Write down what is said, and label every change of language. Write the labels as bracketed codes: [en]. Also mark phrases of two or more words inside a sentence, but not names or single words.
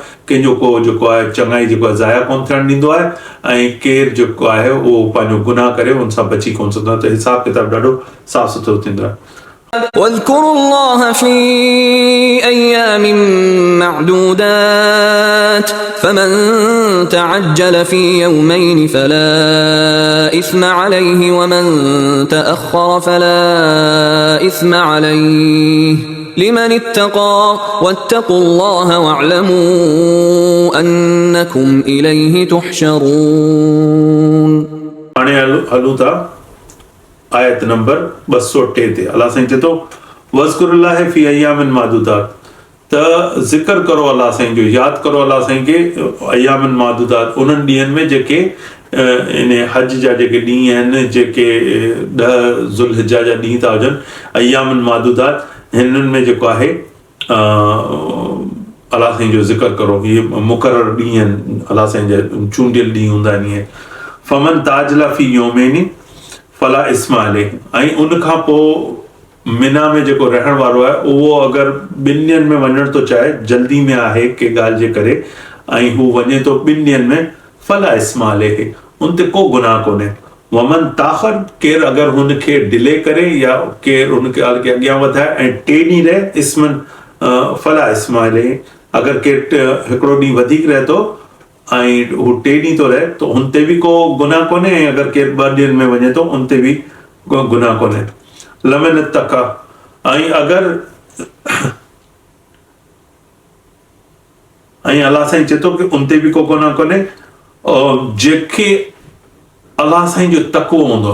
[sd] कंहिंजो को जेको आहे चङाई जेको आहे ज़ाया कोन थियणु ॾींदो आहे ऐं केरु जेको आहे उहो पंहिंजो गुनाह करे हुन सां बची कोन सघंदो आहे। त हिसाब किताब ॾाढो साफ़ सुथरो थींदो आहे। [ar] واذكروا الله في أيام معدودات فمن تعجل في يومين فلا إثم عليه ومن تأخر فلا إثم عليه لمن اتقى واتقوا الله واعلموا أنكم إليه تحشرون. [sd] हलूं था आयत नंबर 203 ते अल्लाह साईं चए थो [ar] واذكروا الله في أيام معدودات, [sd] त ज़िक्र करो अल्लाह साईं जो, यादि करो अल्लाह साईं खे [ar] أيام معدودات, [sd] उन्हनि ॾींहंनि में जेके इन हज जा जेके ॾींहं आहिनि, जेके 10 ज़ुल्हिज्जा जा ॾींहं था हुजनि, [ar] أيام معدودات, [sd] हिननि में जेको आहे अल्लाह साईं जो ज़िक्र करो। इहे मुक़ररु ॾींहं आहिनि, अल्लाह साईं जा चूंडियल ॾींहं हूंदा आहिनि। [ar] इहे فمن تعجل في يومين فلا إثم عليه, [sd] ऐं उन खां पोइ मिना में जेको रहण वारो आहे उहो अगरि 2 ॾींहंनि में वञणु थो चाहे, जल्दी में आहे के ॻाल्हि जे करे ऐं हू वञे थो 2 ॾींहंनि में, [ar] فلا إثم عليه, [sd] उन ते को गुनाह कोन्हे। [ar] ومن تأخر, [sd] केरु अगरि हुनखे डिले करे या केरु हुनखे अॻियां वधाए ऐं 3 ॾींहं रहे, [ar] إثما فلا إثم عليه, [sd] अगरि केरु हिकिड़ो ॾींहुं वधीक रहे थो ऐं हू 3 ॾींहं थो रहे त हुन ते बि को गुनाह कोन्हे, ऐं अगरि केरु 2 ॾींहंनि में वञे थो उन ते बि को गुनाह कोन्हे। [ar] لمن اتقى, [sd] ऐं अगरि ऐं अल्लाह साईं चए थो कि उन ते बि को गुनाह कोन्हे जेके अल्लाह साईं जो तक़वो हूंदो।